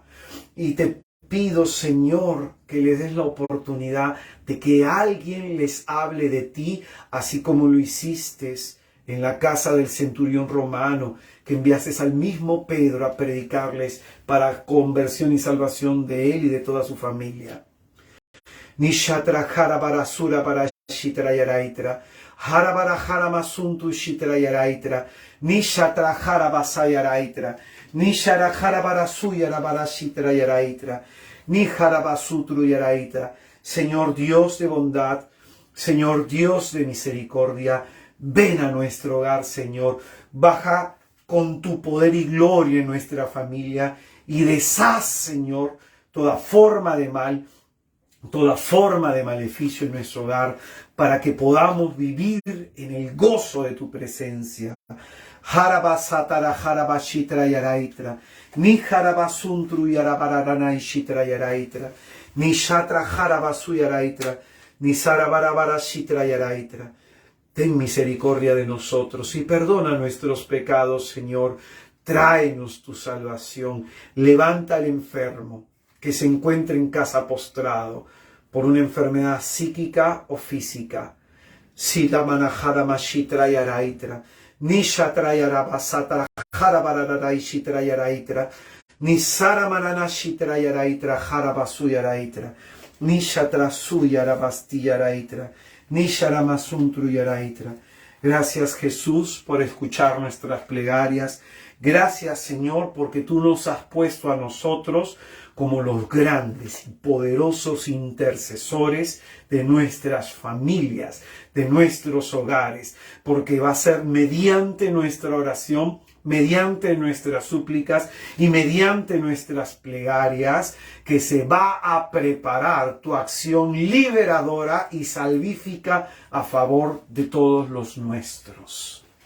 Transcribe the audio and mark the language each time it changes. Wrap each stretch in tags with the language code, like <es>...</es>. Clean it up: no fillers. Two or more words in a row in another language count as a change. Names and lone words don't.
<es>Y te pido, Señor, que les des la oportunidad de que alguien les hable de ti, así como lo hiciste en la casa del centurión romano, que enviaste al mismo Pedro a predicarles para conversión y salvación de él y de toda su familia. Nishatra harabarasura para shitra yaraitra, harabarahara masuntu shitra yaraitra, nishatra harabasayaraitra, Nishara harabarasuya rabarashitra yaraitra, ni harabasutru yaraitra. Señor Dios de bondad, Señor Dios de misericordia, ven a nuestro hogar, Señor. Baja con tu poder y gloria en nuestra familia y deshaz, Señor, toda forma de mal, toda forma de maleficio en nuestro hogar, para que podamos vivir en el gozo de tu presencia. Harabasatara harabashitra yaraitra, ni harabasuntru yarabaranashitra yaraitra, ni shatra harabasu yaraitra, ni sarabarabarashitra yaraitra. Ten misericordia de nosotros y perdona nuestros pecados, Señor. Tráenos tu salvación. Levanta al enfermo que se encuentre en casa postrado por una enfermedad psíquica o física. Sidamanahara mashitra yaraitra, Nishatra yarabasatra harabararaishitra yaraitra, Nisaramananashitra yaraitra harabasu yaraitra, Nishatra suyarabasti yaraitra, Nisharamasuntru yaraitra. Gracias, Jesús, por escuchar nuestras plegarias. Gracias, Señor, porque tú nos has puesto a nosotros como los grandes y poderosos intercesores de nuestras familias, de nuestros hogares, porque va a ser mediante nuestra oración, mediante nuestras súplicas y mediante nuestras plegarias que se va a preparar tu acción liberadora y salvífica a favor de todos los nuestros.</es>